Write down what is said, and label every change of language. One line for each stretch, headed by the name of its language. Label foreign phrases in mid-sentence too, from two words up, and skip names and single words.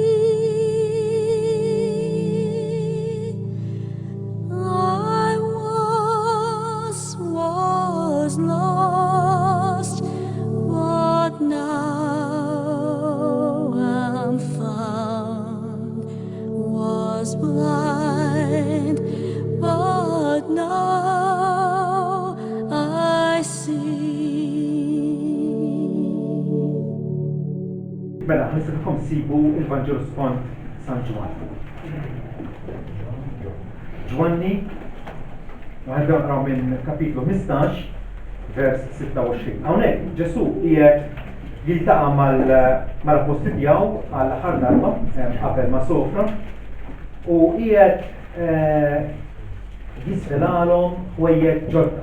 English: I once was lost, but now I'm found, was blind, but now I see.
Maltese: Mela, nistakom sibu il-Vangelo skont San Ġwan. Ġwanni, għandu naqraw minn kapitlu 15, vers 26. Hawnhekk Ġesu qiegħed jiltaqa' mal-apposti tiegħu għall-aħħar darba qabel ma sofra u qiegħed jisvelalhom ħwejjeġ ġodda.